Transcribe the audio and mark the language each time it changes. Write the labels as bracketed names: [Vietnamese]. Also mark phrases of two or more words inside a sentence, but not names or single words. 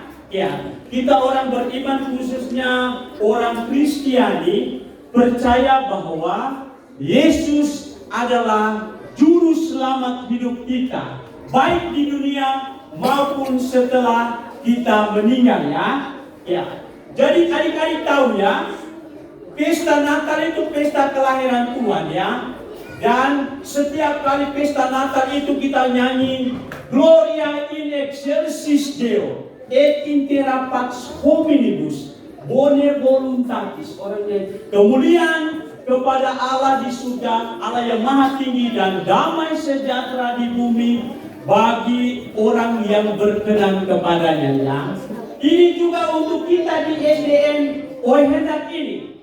[Indonesian] Ya, kita orang beriman, khususnya orang Kristiani, percaya bahwa Yesus adalah Juru Selamat hidup kita, baik di dunia maupun setelah kita meninggal ya. Ya. Jadi adik-adik tahu ya, pesta Natal itu pesta kelahiran Tuhan ya. Dan setiap kali pesta Natal itu kita nyanyi [Latin] Gloria in excelsis Deo et in terra pax hominibus bone voluntatis. [Indonesian] Orangnya kemuliaan kepada Allah di surga, Allah yang maha tinggi, dan damai sejahtera di bumi bagi orang yang berkenan kepadanya ya. Ini juga untuk kita di SDN Oi Hendak ini.